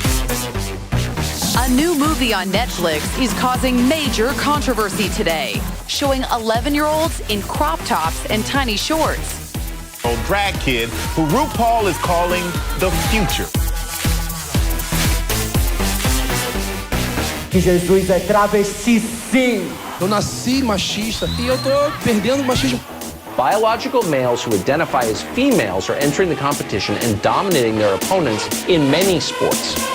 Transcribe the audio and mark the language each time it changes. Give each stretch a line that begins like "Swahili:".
English: A new movie on Netflix is causing major controversy today, showing 11-year-olds in crop tops and tiny shorts. Old drag kid who RuPaul is calling the future.
Portuguese: Que Jesus é travesti, sim! Eu nasci machista e eu tô perdendo o machismo.
English: Biological males who identify as females are entering the competition and dominating their opponents in many sports.